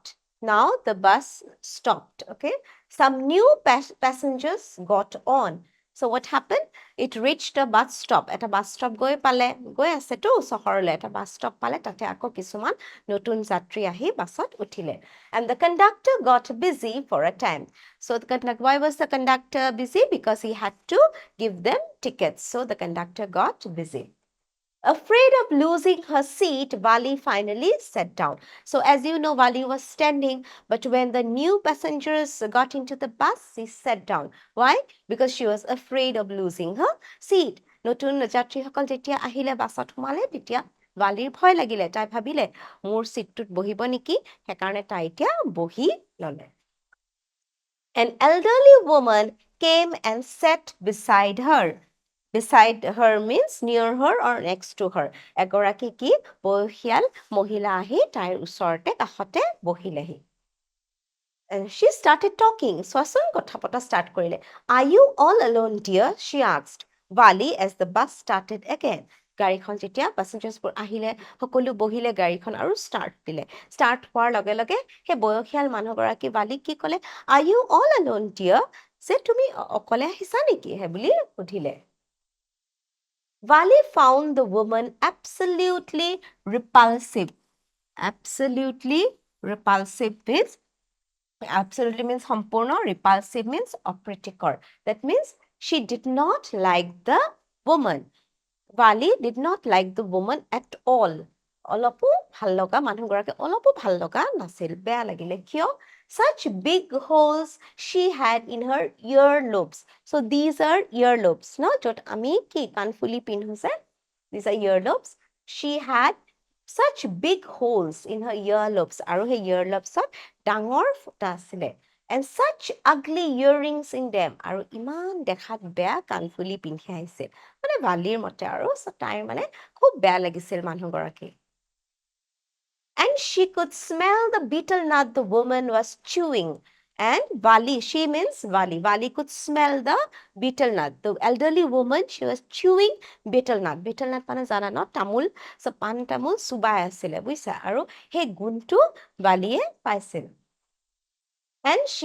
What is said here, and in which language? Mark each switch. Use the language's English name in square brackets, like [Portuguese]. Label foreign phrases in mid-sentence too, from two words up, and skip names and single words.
[English] Now the bus stopped, okay? Some new passengers got on. So what happened? It reached a bus stop. [Assamese] Eta [English] bus stop [Assamese] গৈ আছে তো চহৰলৈ এটা [English] bus stop [Assamese] পালে তাতে আকৌ কিছুমান নতুন যাত্ৰী আহি বাছত উঠিলে. [English] And the conductor got busy for a time. So why was the conductor busy? Because he had to give them tickets. So the conductor got busy. Afraid of losing her seat, Vali finally sat down. So as you know, Vali was standing, but when the new passengers got into the bus, she sat down. Why? Because she was afraid of losing her seat. [Assamese] নতুন যাত্ৰীসকল যেতিয়া আহিলে বাছত সোমালে তেতিয়া Valiৰ ভয় লাগিলে তাই ভাবিলে মোৰ সিটটোত বহিব নেকি সেইকাৰণে তাই এতিয়া বহি ললে [English] An elderly woman came and sat beside her. Beside her means near her or next to her. [Assamese] এগৰাকী কি বয়সীয়াল মহিলা আহি তাইৰ ওচৰতে কাষতে বহিলেহি [English] And she started talking. [Assamese] চোৱাচোন কথা পতা start কৰিলে. [English] Are you all alone, dear? She asked. Vali as the bus started again. [Assamese] গাড়ীখন যেতিয়া পেছেঞ্জাৰ্ছবোৰ আহিলে সকলো বহিলে গাড়ীখন আৰু ষ্টাৰ্ট দিলে ষ্টাৰ্ট হোৱাৰ লগে লগে সেই বয়সীয়াল মানুহগৰাকী বালিক কি ক'লে [English] Are you all alone, dear? [Assamese] যে তুমি অকলে আহিছা নেকি হে বুলি সুধিলে [English] Vali found the woman absolutely repulsive. Absolutely repulsive means absolutely means সম্পূৰ্ণ repulsive means অপ্ৰীতিকৰ that means she did not like the woman Vali did not like the woman at all [Assamese] অলপো ভাল লগা মানুহগৰাকী অলপো ভাল লগা নাছিল বেয়া লাগিলে কিয় [English] such big holes she had in her earlobes so these are earlobes no [Assamese] য'ত আমি কি কাণফুলি পিন্ধো যে [English] these are earlobes she had such big holes in her earlobes [Assamese] আৰু সেই earlobesত ডাঙৰ ফুটা আছিলে [English] and such ugly earrings in them [Assamese] আৰু ইমান দেখাত বেয়া কাণফুলি পিন্ধি আহিছিল মানে ভালিৰ মতে আৰু তাইৰ মানে খুব বেয়া লাগিছিল মানুহগৰাকী [English] and she could smell the betel nut the woman was chewing and Vali she means Vali could smell the betel nut the elderly woman she was chewing betel nut [Assamese] মানে জানা ন তামোল [English] so [Assamese] পান তামোল চুবাই আছিলে বুইছা আৰু সেই গুণটো Valiয়ে পাইছিল [English] and